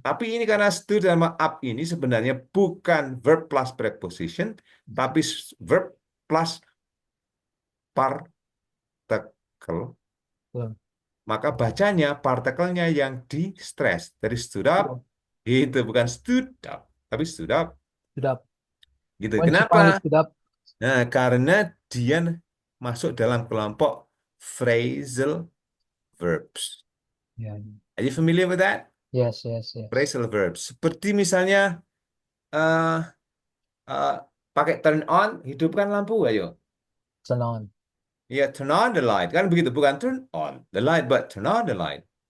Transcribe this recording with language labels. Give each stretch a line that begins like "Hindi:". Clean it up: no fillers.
Indonesian: Tapi ini karena stood sama up ini sebenarnya bukan verb plus preposition, tapi verb plus particle. mhm. Maka bacanya partikelnya yang di stress. Dari stood up, itu bukan stood up, tapi stood up.
English: Stood up.
Indonesian: Gitu.
English: When she
Indonesian: Kenapa?
English: finally stood up.
Indonesian: Nah, karena dia masuk dalam kelompok phrasal verbs. Ya.
English: Are you familiar with that? Yes, yes, yes.
Indonesian: Phrasal verbs. Seperti misalnya eh eh, pakai turn on, hidupkan lampu, ayo.
English: Turn on. Ya, turn on the light.
Indonesian: Kan begitu, bukan
English: turn on the light, but turn on the light.